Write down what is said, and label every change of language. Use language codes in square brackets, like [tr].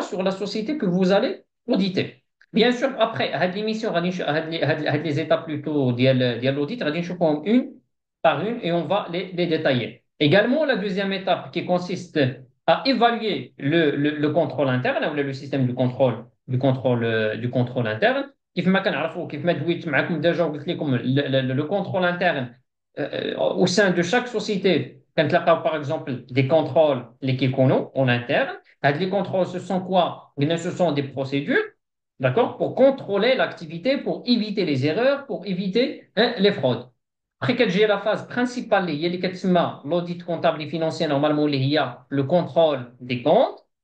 [fr] Sur la société que vous allez auditer. Bien sûr, après, [ar] هاد [fr] l'émission, هاد les étapes plutôt [ar] ديال [fr] l'audit, [ar] غادي نشوفهم [fr] une par une et on va les détailler. Également, la deuxième étape qui consiste à évaluer le contrôle interne, ou le système du contrôle interne. [ar] كيف ما كنعرفوا كيف ما دويت معكم ديجا وقلت لكم لو كونترول interne [fr] au sein de chaque société [ar] كنتلاقاو [fr] par exemple des contrôles [ar] اللي كيكونوا [fr] en interne. هاد les contrôles ce sont quoi؟ [ar] قلنا [fr] ce sont des procédures, d'accord, pour contrôler l'activité, pour éviter les erreurs, pour éviter les fraudes. Après que j'ai la phase principale [ar] اللي هي اللي كتسمى [fr] l'audit comptable et financier normalement اللي هي le contrôle des comptes.